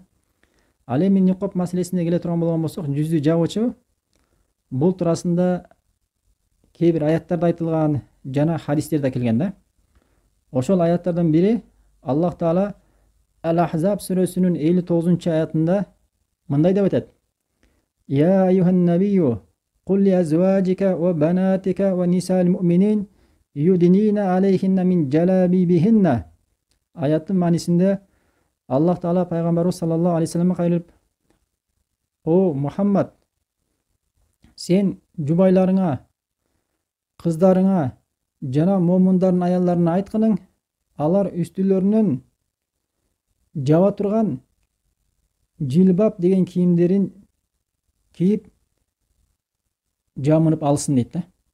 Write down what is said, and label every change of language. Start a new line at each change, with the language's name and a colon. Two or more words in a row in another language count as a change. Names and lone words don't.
Kyrgyz: Ал эми никоп маселесине келе турган болгон болсок, жүздү жабуучу бул туурасында кээ бир аяттарда айтылган жана хадистерде келген да. Ошол аяттардан бири Аллах Таала Ал-Ахзаб сүрөсүнүн 59-аятында мындай деп айтат:
Arabic: يا أيها النبي قل لأزواجك وبناتك ونساء المؤمنين يدنين عليهن من جلابيبهن.
Kyrgyz: Аяттын маанисинде Аллах Таала пайгамбарыбыз
Arabic: صلى الله عليه وسلم
Kyrgyz: кайрылып: О Мухаммад, сен жубайларыңа, кыздарыңа жана момундардын аялдарына айткының, алар үстүлөрүнөн жаба турган жилбаб деген кийимдерин кийип жамынып алсын дейт да.